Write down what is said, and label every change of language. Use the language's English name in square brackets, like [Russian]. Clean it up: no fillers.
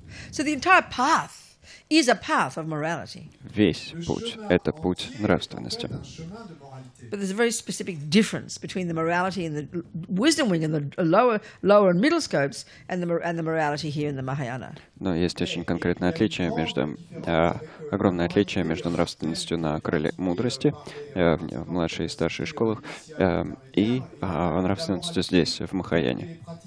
[English] So the entire path is a path of morality. [Russian] Весь путь — это путь нравственности. [English] But there's a very specific difference between the morality in the wisdom wing and the lower and middle scopes and the morality here in the Mahayana. [Russian] Но есть очень конкретное отличие огромное отличие между нравственностью на крыле мудрости в младшей и старшей школах и нравственностью здесь, в Махаяне.